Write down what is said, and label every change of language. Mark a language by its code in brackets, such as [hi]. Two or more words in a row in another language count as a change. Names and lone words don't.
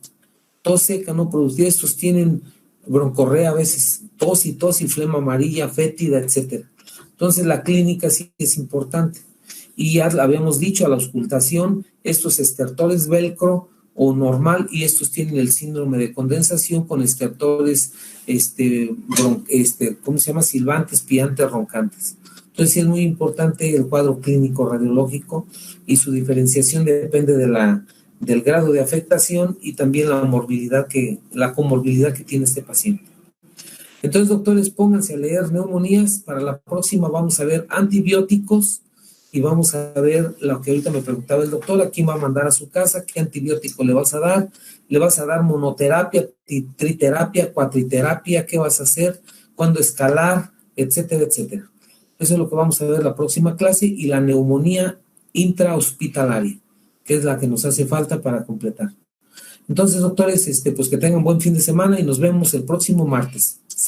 [es] Tos seca, no productiva, estos tienen broncorrea a veces, tos y flema amarilla, fétida, etc. Entonces la clínica sí es importante. Y ya habíamos dicho, a la auscultación, estos estertores velcro o normal, y estos tienen el síndrome de condensación con estertores, ¿cómo se llama? Silbantes, piantes, roncantes. Entonces sí es muy importante el cuadro clínico radiológico, y su diferenciación depende del grado de afectación y también la comorbilidad que tiene este paciente. Entonces, doctores, pónganse a leer neumonías. Para la próxima vamos a ver antibióticos, y vamos a ver lo que ahorita me preguntaba el doctor: ¿a quién va a mandar a su casa? ¿Qué antibiótico le vas a dar? ¿Le vas a dar monoterapia, triterapia, cuatriterapia? ¿Qué vas a hacer? ¿Cuándo escalar? Etcétera, etcétera. Eso es lo que vamos a ver la próxima clase, y la neumonía intrahospitalaria, que es la que nos hace falta para completar. Entonces, doctores, pues que tengan buen fin de semana y nos vemos el próximo martes.